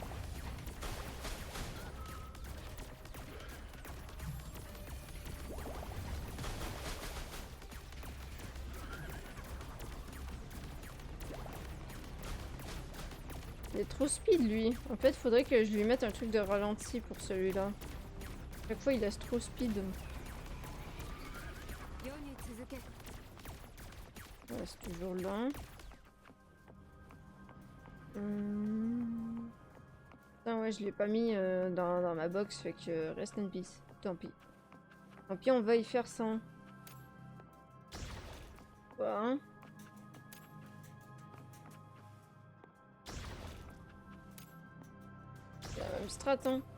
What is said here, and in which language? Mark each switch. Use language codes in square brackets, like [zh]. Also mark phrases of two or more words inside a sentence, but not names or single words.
[fr] Il est trop speed, lui. En fait, faudrait que je lui mette un truc de ralenti pour celui-là. Chaque fois, il laisse trop speed. [ja] 世に続け [fr] Ouais, c'est toujours là. Putain, ouais, je l'ai pas mis dans ma box, fait que [en] rest in peace. [fr] Tant pis. Tant pis, on va y faire sans. Voilà. C'est la même strat, hein.